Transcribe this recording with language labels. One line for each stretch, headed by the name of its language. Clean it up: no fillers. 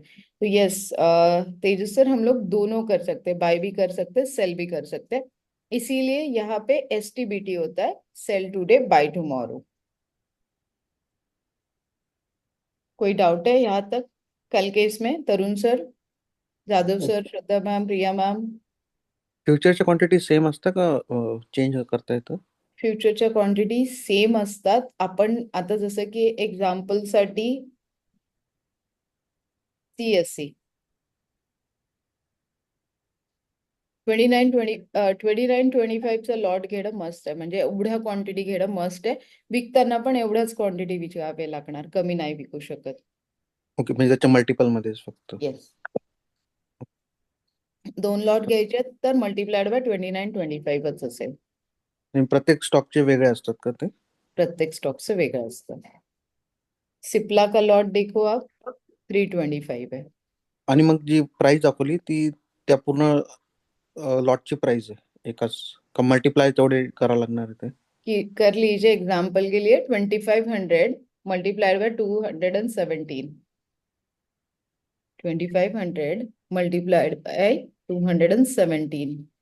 Hindi: तो यस तेजस सर, हम लोग दोनों कर सकते हैं, बाय भी कर सकते हैं, सेल भी कर सकते हैं। इसीलिए यहाँ पे एसटीबीटी होता है, सेल टुडे बाय टुमारो। कोई डाउट है यहाँ तक कल के इसमें? तरुण सर, जादव सर, श्रद्धा मैम, प्रिया मैम।
Marathi: फ्युचरच्या quantity same असतं का चेंज करता येतं? फ्युचरच्या क्वांटिटी सेम असतात. आपण आता जसं की एक्झाम्पल साठी सीएससी 29-25चा लॉट घेणं मस्ट आहे, म्हणजे एवढ्या क्वांटिटी घेणं मस्ट आहे. विकताना पण एवढ्याच क्वांटिटी विकावे लागणार, कमी नाही विकू शकत. ओके, म्हणजे त्याच्या मल्टिपल मध्येच फक्त. येस, 2 लॉट घ्यायचे तर मल्टिप्लाइड बाय 29-25च असेल. आणि प्रत्येक स्टॉकचे वेगळे असतात का ते? प्रत्येक स्टॉकचं वेगळं असतं.
Hindi: सिप्ला का लॉट देखो आप, 325 है.
Marathi: आणि मग जी प्राइस दाखवली ती त्या पूर्ण लॉटची प्राइस आहे एकाच, का मल्टिप्लाय तेवढे करावं लागणार आहे ते?
Hindi: कि कर लीजिए एग्जाम्पल के लिए 2500 मल्टीप्लाइड बाय 217, 2500 मल्टीप्लाइड बाय 217.